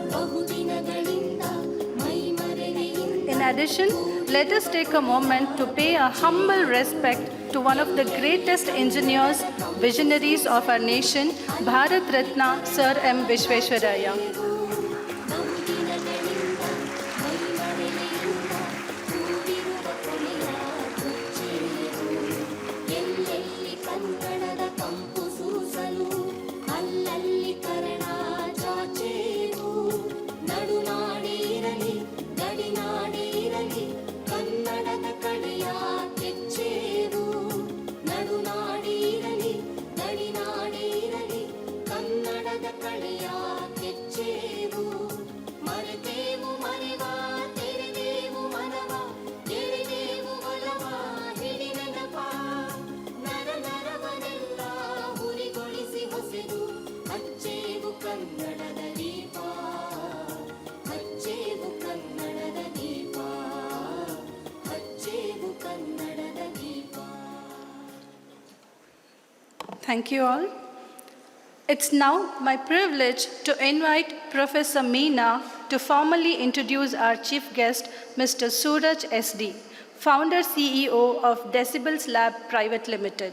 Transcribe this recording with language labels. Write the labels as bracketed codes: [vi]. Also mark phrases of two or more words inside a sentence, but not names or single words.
[kn] ಬಹುದಿನಗಳಿಂದ ಮೈಮರೆಯಿಂದ [en] In addition, let us take a moment to pay a humble respect to one of the greatest engineers, visionaries of our nation, Bharat Ratna Sir M. Vishweswaraya. [kn] ಬಹುದಿನಗಳಿಂದ ಮೈಮರೆಯಿಂದ ಕೂಡಿರುವ ಕೊನೆಯ ಕುಚ್ಚೇರು ಎಲ್ಲೆಲ್ಲಿ ಕನ್ನಡದ ಕಂಪು ಸೂಸಲು ಅಲ್ಲಲ್ಲಿ ಕರ್ಣ ಚಾಚೇರು ನಡುನಾಡೇ ಇರಲಿ ಗಡಿನಾಡೇ ಇರಲಿ ಕನ್ನಡದ ಕಡೆಯ ಕೆಚ್ಚೇರು ನಡುನಾಡೇ ಇರಲಿ ಗಡಿನಾಡೇ ಇರಲಿ ಕನ್ನಡದ ಕಡೆಯ ಕೆಚ್ಚೇರು ಮರೆತೇವು ಮರೆವ ತೆರೆದೇವು ಮನವ ಎಳೆದೇವು ಒಲವ ಹಿಡಿ ನೆನಪ ನರ ನರವನೆಲ್ಲ ಹುರಿಗೊಳಿಸಿ ಹೊಸೆದು ಹಚ್ಚೇವು ಕನ್ನಡದ ದೀಪ ಹಚ್ಚೇವು ಕನ್ನಡದ ದೀಪ ಹಚ್ಚೇವು ಕನ್ನಡದ ದೀಪ. [en] Thank you all. It's now my privilege to invite Professor Meena to formally introduce our chief guest, Mr. Suraj S D, founder CEO of Decibels Lab Private Limited.